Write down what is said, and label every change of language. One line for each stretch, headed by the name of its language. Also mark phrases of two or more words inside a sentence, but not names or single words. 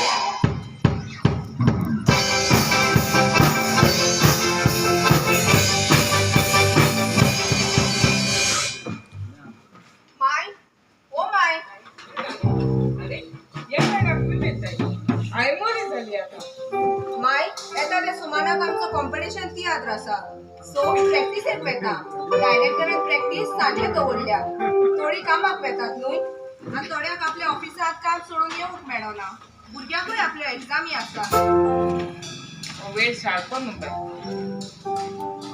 Konkani: माय ओ माय
Marathi: अरे या काय आय मोरी झाली आता
Konkani: माय येता ते सुमानाक आमचं कॉम्पिटिशन तियात्र आसा सो प्रॅक्टिस एक वेता डायरेक्टरान प्रॅक्टिस सांजे दवरल्या थोडी कामाक वेतात न्हू आणि थोड्याक आपल्या ऑफिसात काम सोडून येऊक मेळना भुरग्याकूय आपल्या एक्झामी आसा वेळ सारको न्हू